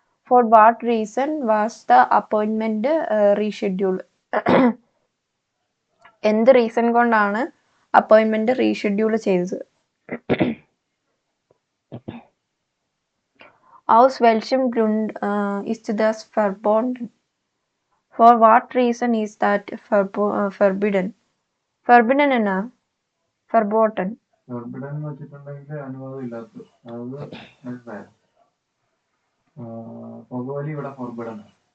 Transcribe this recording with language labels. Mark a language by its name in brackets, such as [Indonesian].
[English] For what reason was the appointment rescheduled? [Malayalam] എന്ത് reason കൊണ്ടാണ് അപ്പോയിൻമെന്റ് reschedule ചെയ്തത്? [German] Aus welchem Grund ist das verboten? [English] For what reason is that forbidden? [Malayalam] Forbidden എന്നാ? [German] Verboten. [Malayalam] Forbidden എന്ന് വെച്ചിട്ടുണ്ടെങ്കിൽ അനുവാദം ഇല്ലാത്തത്. അത് മനസ്സിലായോ? പുകവലി ഇവിടെ forbidden ആണ്.